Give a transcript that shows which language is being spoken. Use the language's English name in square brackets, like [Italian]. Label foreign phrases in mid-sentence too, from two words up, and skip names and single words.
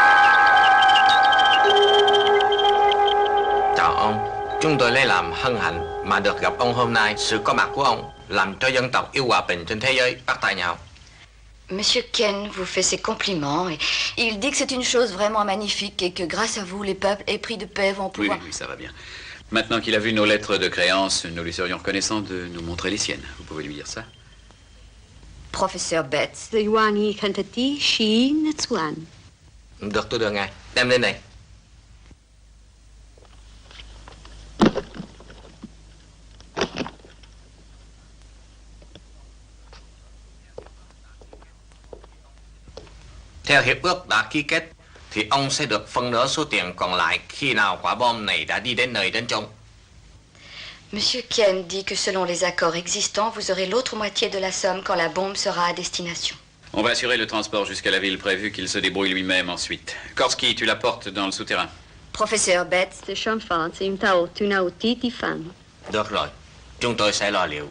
[Vietnamese] Chào ông, chúng tôi lấy làm hân hạnh Mà được gặp ông hôm nay, sự có mặt của ông làm cho dân tộc yêu hòa bình trên thế giới bắt tay nhau. [French] Monsieur Ken vous fait ses compliments et il dit que c'est une chose vraiment magnifique et que grâce à vous, les peuples épris de paix vont pouvoir... Oui, ça va bien. Maintenant qu'il a vu nos lettres de créance, nous lui serions reconnaissants de nous montrer les siennes. Vous pouvez lui dire ça? Professeur Betts. [Vietnamese] Được, tôi đưa ngài. Đem lên này. Theo hiệp ước đã ký kết, thì ông sẽ được phân nửa số tiền còn lại khi nào quả bom này đã đi đến nơi đến chốn. [French] Monsieur Ken dit que selon les accords existants, vous aurez l'autre moitié de la somme quand la bombe sera à destination. On va assurer le transport jusqu'à la ville prévue, qu'il se débrouille lui-même ensuite. Korski, tu la portes dans le souterrain. Professeur Betts. [Vietnamese] Được rồi, chúng tôi sẽ lo liệu.